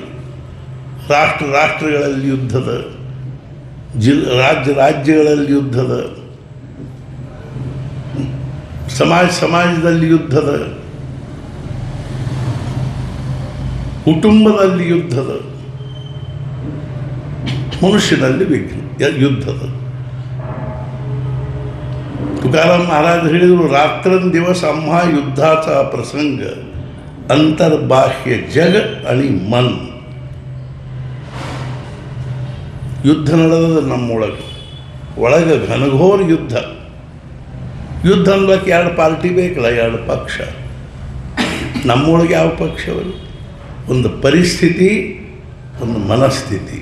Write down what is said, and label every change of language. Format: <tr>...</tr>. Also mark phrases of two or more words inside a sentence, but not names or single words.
<kn>ರಾಷ್ಟ್ರಗಳಲ್ಲಿ ಯುದ್ಧದ, ರಾಜ್ಯಗಳಲ್ಲಿ ಯುದ್ಧದ, ಸಮಾಜದಲ್ಲಿ ಯುದ್ಧದ. ಕುಟುಂಬದಲ್ಲಿ ಯುದ್ಧದ, ಮನುಷ್ಯನಲ್ಲಿ ಯುದ್ಧದ.</kn> <mr>तुकाराम महाराज ಹೇಳಿದರು, रात्रंदिवस आम्हा युद्धाचा प्रसंग, अंतर्बाह्य जग आणि मन.</mr> <kn>ಯುದ್ಧ ನಡೆದ ನಮ್ಮೊಳಗೆ, ಒಳಗೆ ಘನಘೋರ ಯುದ್ಧ. ಯುದ್ಧ ಅನ್ಬೇಕು ಎರಡು ಪಾರ್ಟಿ ಬೇಕಲ್ಲ, ಎರಡು ಪಕ್ಷ. ನಮ್ಮೊಳಗೆ ಯಾವ ಪಕ್ಷವರು? ಒಂದು ಪರಿಸ್ಥಿತಿ, ಒಂದು ಮನಸ್ಥಿತಿ.</kn>